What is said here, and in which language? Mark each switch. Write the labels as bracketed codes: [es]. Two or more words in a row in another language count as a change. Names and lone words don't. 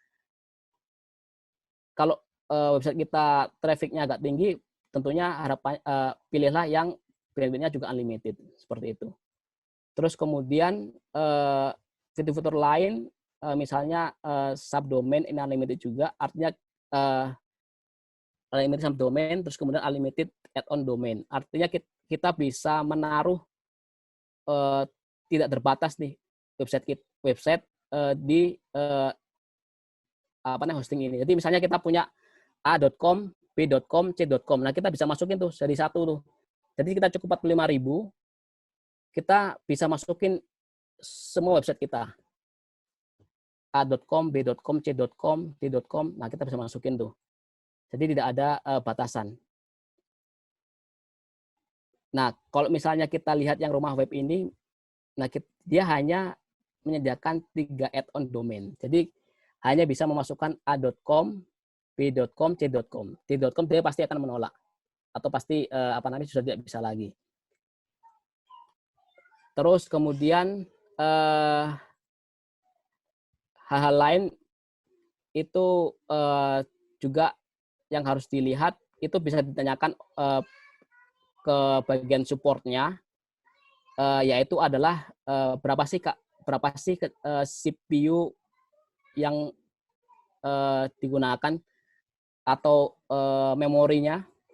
[id] Kalau website kita trafficnya agak tinggi, tentunya pilihlah yang bandwidth-nya juga unlimited seperti itu. Terus kemudian fitur-fitur lain misalnya subdomain ini unlimited juga, artinya [en] unlimited subdomain, [id] terus kemudian [en] unlimited add-on domain. [id] Artinya kita bisa menaruh tidak terbatas nih website di hosting ini. Jadi misalnya kita punya a.com, b.com, c.com. Nah, kita bisa masukin tuh dari satu tuh. Jadi kita cukup 45.000, kita bisa masukin semua website kita. a.com, b.com, c.com, d.com. Nah, kita bisa masukin tuh. Jadi tidak ada batasan. Nah, kalau misalnya kita lihat yang rumah web ini, nah dia hanya menyediakan 3 [en] add-on domain. [id] Jadi hanya bisa memasukkan a.com, b.com, c.com. d.com dia pasti akan menolak atau pasti sudah tidak bisa lagi. Terus kemudian hal-hal lain itu juga yang harus dilihat, itu bisa ditanyakan ke bagian supportnya, yaitu adalah berapa sih CPU yang digunakan atau memorinya.